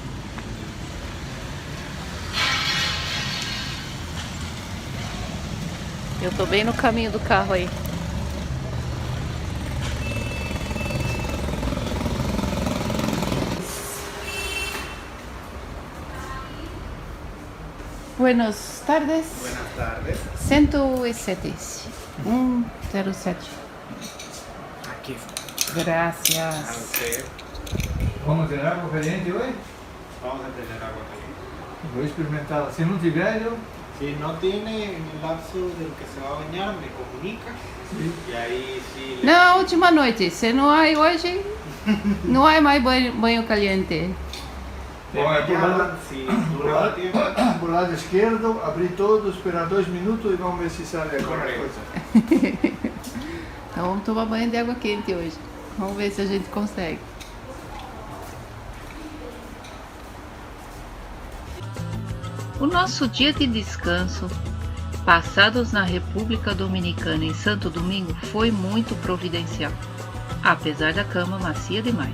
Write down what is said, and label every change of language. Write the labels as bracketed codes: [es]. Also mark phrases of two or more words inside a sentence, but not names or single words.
[pt] Eu tô bem no caminho do carro aí. [es] Buenas tardes. Buenas tardes. 107. 107. Aquí. Gracias. A usted. [pt] Vamos ter água caliente hoje? [es] Vamos a tener agua caliente. [pt] Vou experimentá-la. Se não tiver, eu... [es] Si no tiene en el lapso del que se va a bañar, me comunica. [pt] Sim. [es] Y ahí sí. [pt] Na última noite, se não há hoje, não há mais banho caliente. Bom, é por lado, [es] Si dura tiempo. [pt] por lado esquerdo, abrir todo, esperar 2 minutos e vamos ver se sai alguma coisa. Então vamos tomar banho de água quente hoje. Vamos ver se a gente consegue. O nosso dia de descanso, passados na República Dominicana em Santo Domingo, foi muito providencial, apesar da cama macia demais.